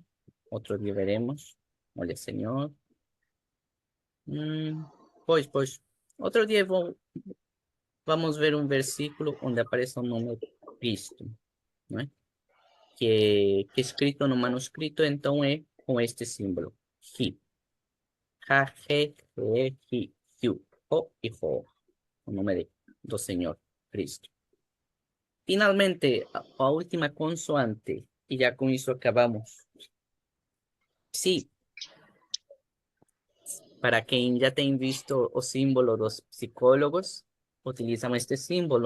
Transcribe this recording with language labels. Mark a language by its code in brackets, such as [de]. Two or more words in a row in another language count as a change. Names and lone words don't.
[pt] Outro dia veremos. Olha, Senhor. Pois. Outro dia vamos ver um versículo onde aparece o nome Cristo, não é? Que escrito no manuscrito, então é com este símbolo. Hi. Ha, he, hi, hiu, ho e ho. O nome do Senhor Cristo. Finalmente, a última consoante, e já com isso acabamos. Sí, para quem já tem visto o símbolo dos psicólogos, utilizam este símbolo.